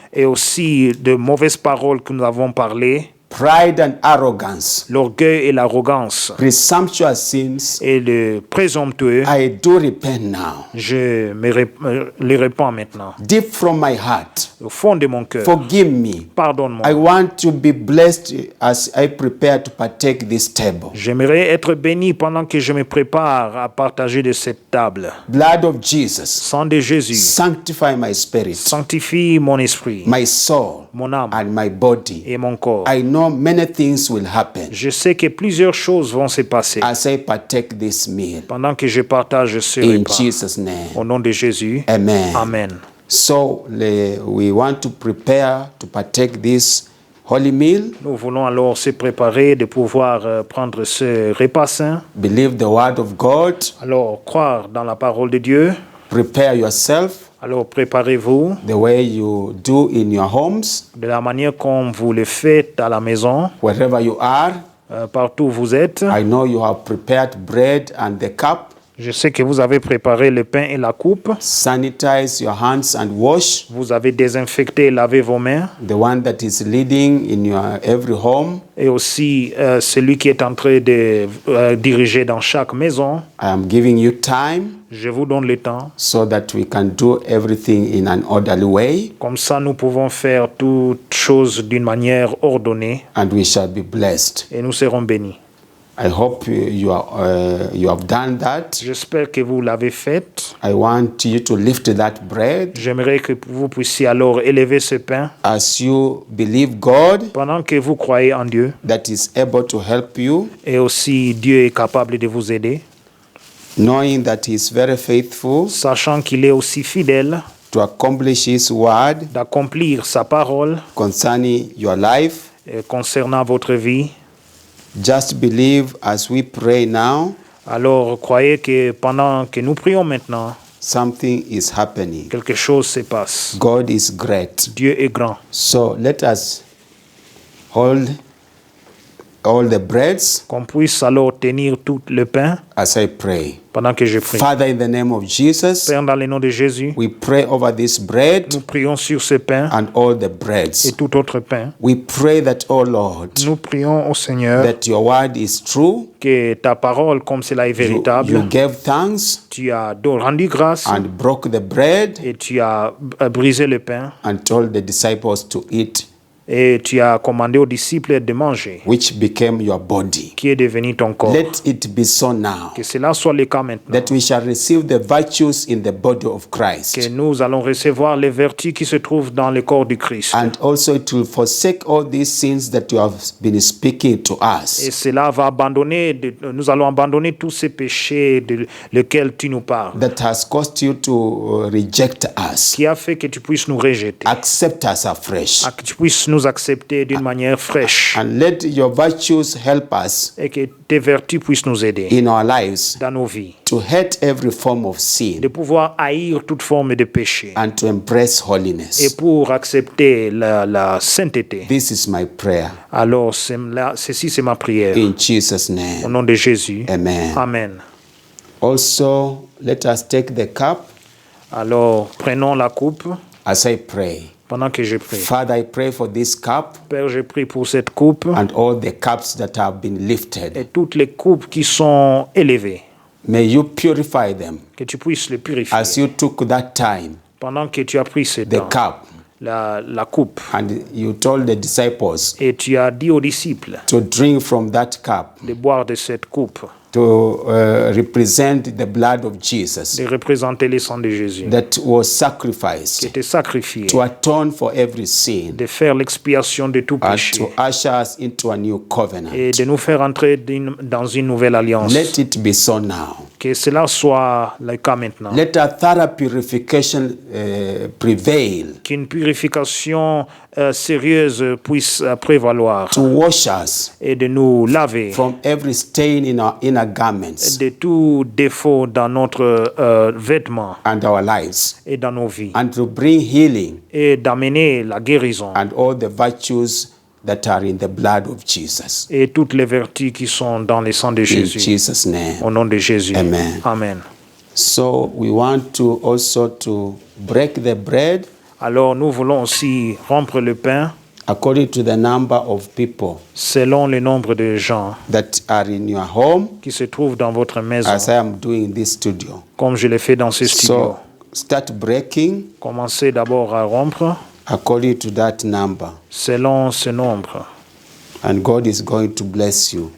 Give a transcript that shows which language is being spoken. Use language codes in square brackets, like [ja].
[fr] et aussi de mauvaises paroles que nous avons parlé, [en] pride and arrogance, [fr] l'orgueil et l'arrogance, [en] presumptuous sins. [fr] et le présomptueux. [en] I do repent now. [fr] Je les répands maintenant. [en] Deep from my heart, [fr] Au fond de mon cœur, [en] forgive me. [fr] pardonne-moi. [en] I want to be blessed as I prepare to partake this table. [fr] J'aimerais être béni pendant que je me prépare à partager de cette table. [en] Blood of Jesus, [fr] Sang de Jésus, [en] sanctify my spirit, [fr] sanctifie mon esprit, [en] my soul, [fr] mon âme [en] and my body. [fr] et mon corps. [en] I know many things will happen [fr] Je sais que plusieurs choses vont se passer [en] as I partake this meal. [fr] pendant que je partage ce [en] In [fr] repas. [en] Jesus' name. [fr] Au nom de Jésus, [en] Amen. [fr] Amen. [en] So we want to prepare to partake this holy meal. [fr] Nous voulons alors se préparer de pouvoir prendre ce repas saint. [en] Believe the word of God. [fr] Alors, croire dans la parole de Dieu. [en] Prepare yourself [fr] Alors, préparez-vous [en] the way you do in your homes, [fr] de la manière comme vous le faites à la maison, [en] wherever you are. [fr] partout où vous êtes. [en] I know you have prepared bread and the cup. [fr] Je sais que vous avez préparé le pain et la coupe. [en] Sanitize your hands and wash. [fr] Vous avez désinfecté et lavé vos mains. [en] The one that is leading in your every home. [fr] Et aussi celui qui est en train de diriger dans chaque maison. [en] I am giving you time. [fr] Je vous donne le temps. [en] So that we can do everything in an orderly way. [fr] Comme ça, nous pouvons faire toutes choses d'une manière ordonnée. [en] And we shall be blessed. [fr] Et nous serons bénis. [en] I hope you have done that. [fr] J'espère que vous l'avez fait. [en] I want you to lift that bread. [fr] J'aimerais que vous puissiez alors élever ce pain. [en] As you believe God. [fr] Pendant que vous croyez en Dieu. [en] That is able to help you. [fr] Et aussi Dieu est capable de vous aider. [en] Knowing that he is very faithful. [fr] Sachant qu'il est aussi fidèle. [en] To accomplish his word. [fr] D'accomplir sa parole. [en] Concerning your life. [fr] Concernant votre vie. [en] Just believe as we pray now. [fr] Alors croyez que pendant que nous prions maintenant, [en] something is happening. [fr] Quelque chose se passe. [en] God is great. [fr] Dieu est grand. [en] So let us hold all the breads. [fr] Qu'on puisse alors tenir tout le pain. [en] As I pray. [fr] Pendant que je prie. [en] Father, in the name of Jesus, [fr] Père, dans le nom de Jésus, [en] we pray over this bread. [fr] Nous prions sur ce pain. [en] And all the breads. [fr] Et tout autre pain. [en] We pray that, oh Lord, [fr] nous prions au Seigneur. [en] That your word is true. [fr] Que ta parole, comme cela est véritable. [en] You gave thanks. [fr] Tu as rendu grâce. [en] And broke the bread. [fr] Et tu as brisé le pain. [en] And told the disciples to eat. [fr] Et tu as commandé aux disciples de manger. [en] Which became your body. [fr] Qui est devenu ton corps. [en] Let it be so now. [fr] Que cela soit le cas maintenant. [en] That we shall receive the virtues in the body of Christ. [fr] Que nous allons recevoir les vertus qui se trouvent dans le corps du Christ. [en] And also it will forsake all these sins that you have been speaking to us. [fr] Et cela va abandonner, nous allons abandonner tous ces péchés lesquels tu nous parles. [en] That has caused you to reject us. [fr] Qui a fait que tu puisses nous rejeter. [en] Accept us afresh. [fr] Que tu puisses nous accepter d'une manière fraîche. [en] And let your virtues help us. [fr] Et que tes vertus puissent nous aider. [en] In our lives. [fr] Dans nos vies. [en] To hate every form of sin. [fr] De pouvoir haïr toute forme de péché. [en] And to embrace holiness. [fr] Et pour accepter la sainteté. [en] This is my prayer. [fr] Alors ceci c'est ma prière. [en] In Jesus' name. [fr] Au nom de Jésus. [en] Amen. [fr] Amen. [en] Also, let us take the cup. [fr] Alors prenons la coupe. [en] As I pray. [fr] Pendant que je prie. [en] Father, I pray for this cup. [fr] Père, je prie pour cette coupe. [en] And all the cups that have been lifted. [fr] Et toutes les coupes qui sont élevées. [en] May you purify them. [fr] Que tu puisses les purifier. [en] As you took that time. [fr] Pendant que tu as pris ce temps. [en] The cup. [fr] la coupe. [en] And you told the disciples [fr] Et tu as dit aux disciples [en] to drink from that cup [fr] de boire de cette coupe, [en] to represent the blood of Jesus [fr] de représenter le sang de Jésus, [en] that was [fr] qui [en] sacrificed [fr] était sacrifié, [en] to atone for every sin [fr] de faire l'expiation de tout [en] and [fr] péché [en] to usher us into a new covenant. [fr] et de nous faire entrer dans une nouvelle alliance. [en] Let it be so now. [fr] Que cela soit le cas maintenant. [en] Let a thorough purification prevail [fr] Qu'une purification sérieuse puisse prévaloir [en] to wash us [fr] et de nous laver [en] from every stain in our inner garments [fr] de tout défaut dans notre vêtement [en] and our lives, [fr] et dans nos vies [en] and to bring healing [fr] et d'amener la guérison [en] and all the virtues that are in the blood of Jesus. [fr] et toutes les vertus qui sont dans le sang de [en] In [fr] Jésus. [en] Jesus' name. [fr] Au nom de Jésus. [en] Amen. [fr] Amen. [en] So we want to also to break the bread [fr] Alors nous voulons aussi rompre le pain [en] according to the number of people [fr] selon le nombre de gens [en] that are in your home, [fr] qui se trouvent dans votre maison, [en] as I am doing in this studio. [fr] comme je l'ai fait dans ce studio. [en] So start breaking [fr] Commencez d'abord à rompre [en] according to that number, [fr] selon ce nombre [en] and God is going to bless you.